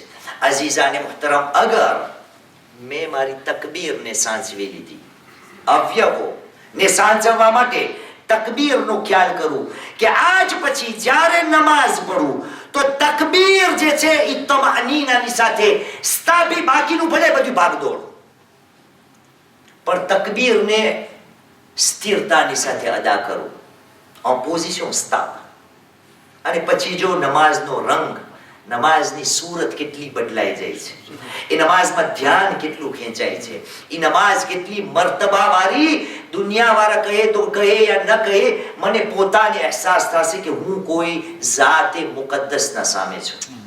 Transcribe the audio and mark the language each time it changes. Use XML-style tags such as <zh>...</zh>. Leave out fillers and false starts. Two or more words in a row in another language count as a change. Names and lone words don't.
<ur>عزیزانِ محترم,</ur> <gu>અગર મેં મારી તકબીરને સાચવી લીધી, અવયવો ને સાચવવા માટે તકબીરનો ખ્યાલ કરું કે આજ પછી જ્યારે નમાઝ પઢું તો તકબીર જે છે એ તમઅનીનાની સાથે સ્થાપી, બાકીનું ભલે બધું ભાગદોડ, પણ તકબીરને સ્થિરતાની સાથે અદા કરો,</gu> <fr>en position stable.</fr> <gu>અને પછી જો નમાઝનો રંગ, નમાઝની સૂરત કેટલી બદલાઈ જાય છે, એ નમાઝમાં ધ્યાન કેટલું ખેંચાય છે, એ નમાઝ કેટલી મર્તબા વાળી, દુનિયા વાળા કહે તો કહે યા ન કહે, મને પોતાને અહેસાસ થશે કે હું કોઈ ઝાતે મુકદ્દસના સામે છું.</gu>